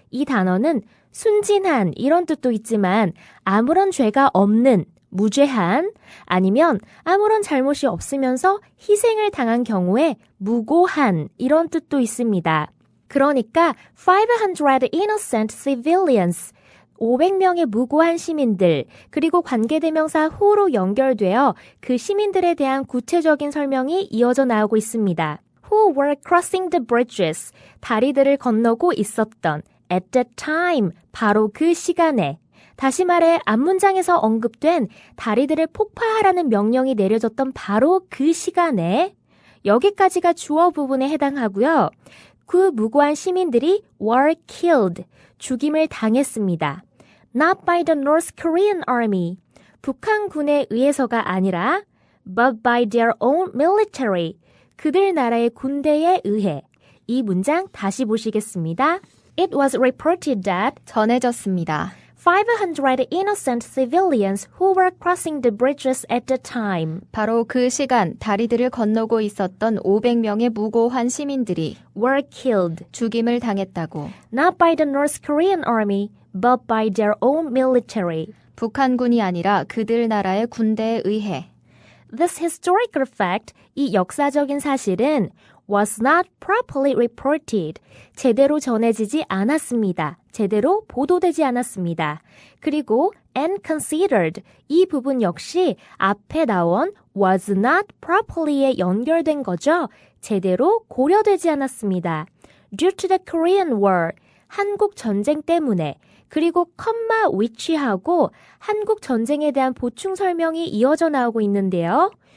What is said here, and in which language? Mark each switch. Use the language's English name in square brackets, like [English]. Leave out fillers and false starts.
[Korean] 이 단어는 순진한 이런 뜻도 있지만 아무런 죄가 없는, 무죄한, 아니면 아무런 잘못이 없으면서 희생을 당한 경우에 무고한 이런 뜻도 있습니다. 그러니까 [English] 500 innocent civilians, [Korean] 500명의 무고한 시민들, 그리고 관계대명사 who로 연결되어 그 시민들에 대한 구체적인 설명이 이어져 나오고 있습니다. [English] Who were crossing the bridges, [Korean] 다리들을 건너고 있었던, [English] at that time, [Korean] 바로 그 시간에. 다시 말해 앞문장에서 언급된 다리들을 폭파하라는 명령이 내려졌던 바로 그 시간에, 여기까지가 주어 부분에 해당하고요. 그 무고한 시민들이 [English] were killed, [Korean] 죽임을 당했습니다. [English] Not by the North Korean army, [Korean] 북한군에 의해서가 아니라 [English] but by their own military, [Korean] 그들 나라의 군대에 의해. 이 문장 다시 보시겠습니다. [English] It was reported that [Korean] 전해졌습니다. [English] 500 innocent civilians who were crossing the bridges at the time, [Korean] 바로 그 시간 다리들을 건너고 있었던 500명의 무고한 시민들이 [English] were killed, [Korean] 죽임을 당했다고. [English] not by the North Korean army, but by their own military. [Korean] 북한군이 아니라 그들 나라의 군대에 의해. [English] This historical fact, [Korean] 이 역사적인 사실은 [English] was not properly reported, [Korean] 제대로 전해지지 않았습니다. 제대로 보도되지 않았습니다. 그리고 [English] and considered, [Korean] 이 부분 역시 앞에 나온 [English] was not properly [Korean] 에 연결된 거죠. 제대로 고려되지 않았습니다. [English] Due to the Korean War, [Korean] 한국 전쟁 때문에, 그리고 컴마 which하고 한국 전쟁에 대한 보충 설명이 이어져 나오고 있는데요.